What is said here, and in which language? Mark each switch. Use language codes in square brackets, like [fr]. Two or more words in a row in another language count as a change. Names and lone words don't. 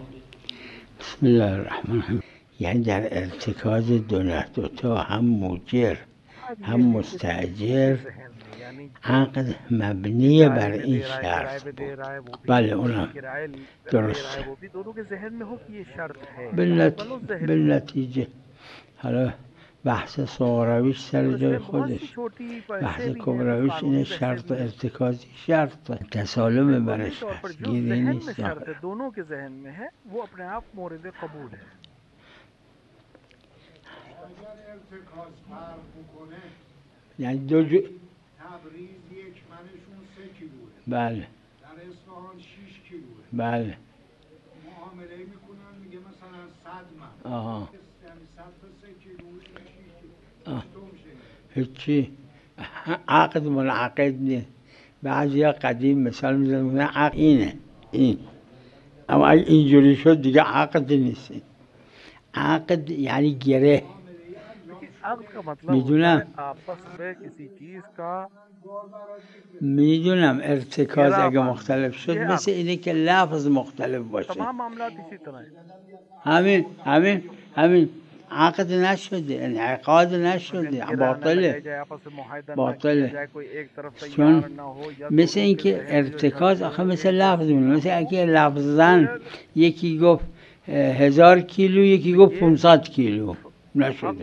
[ar] بسم الله الرحمن الرحیم. [fa] یعنی در ارتکاز دوتا هم موجر هم مستاجر عقد مبنی بر این شرط بود. بله اونم درسته. بالنتیجه حالا بحث صغرویش سر جای خودش، بحث کبرویش اینه شرط و ارتکازی شرط تسالم برش هست، گیری نیست. [hi] दोनों के ذهن में है वो अपने आप मौरिद कबूल है. [fa] یعنی دو جو تبریز یک منشون 3 کیلوه، بله در اصفهان 6 کیلوه. بله معامله میکنن میگه مثلا 100 من. آها یعنی 100 تا 3 کیلو 6 آه. کیلو. تو میشه هیچی عقد منعقد نیست. بعضی ها قدیم مثال میزنن عقد اینه این، اما اگه اینجوری شد دیگه عقد نیست. عقد یعنی گره. [hi] عقد का मतलब [fa] میدونم [hi] आपस में किसी चीज का [fa] میدونم ارتکاز اگه مختلف شد مثل اینه که لفظ مختلف باشه. [hi] तमाम मामलात इसी तरह है. [fa] همین عقد نشده، انعقاد نشده، باطله باطله. چون مثل اینکه ارتکاز آخه مثل لفظ مونه. مثل اینکه لفظن یکی گفت 1000 کیلو یکی گفت 500 کیلو نشده.